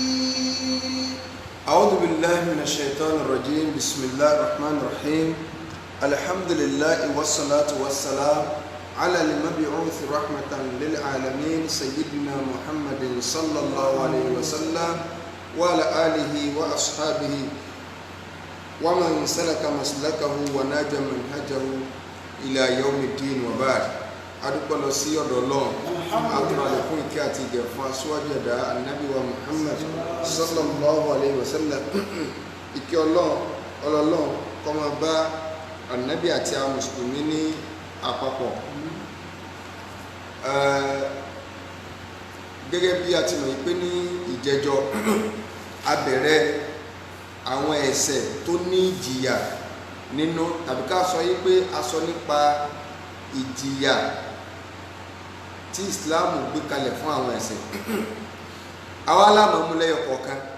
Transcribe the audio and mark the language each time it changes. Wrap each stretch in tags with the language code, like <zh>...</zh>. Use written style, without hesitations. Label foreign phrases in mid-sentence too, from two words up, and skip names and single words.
<ar>أعوذ بالله من الشيطان الرجيم بسم الله الرحمن الرحيم الحمد لله والصلاة والسلام على المبعوث رحمة للعالمين سيدنا محمد صلى الله عليه وسلم وعلى آله وأصحابه ومن سلك مسلكه وناج منهجه إلى يوم الدين وبعد</ar> <yo>adúpẹ́ lọ sí ọ̀dọ̀ Ọlọ́run àtúrọ̀lẹ̀ fún ìkẹ́ àti ìgẹ̀ fún aṣíwájú ẹ̀dá Ànábì wa Muhammad</yo> <ar>صلى الله عليه وسلم</ar> <yo>ìkẹ́ Ọlọ́run kó máa bá Ànábì àti àwọn mùsùlùmí ní àpapọ̀. Gẹ́gẹ́ bí a ti mọ̀ pé ní ìjẹjọ́ a bẹ̀rẹ̀ àwọn ẹ̀ṣẹ̀ tó ní ìjìyà nínú tàbí ká sọ yí pé a sọ nípa ìjìyà tí Islam gbé kalẹ̀ fún àwọn ẹ̀ṣẹ̀ àwa láàmú múlẹ́yọ̀ kọ̀ọ̀kan</yo>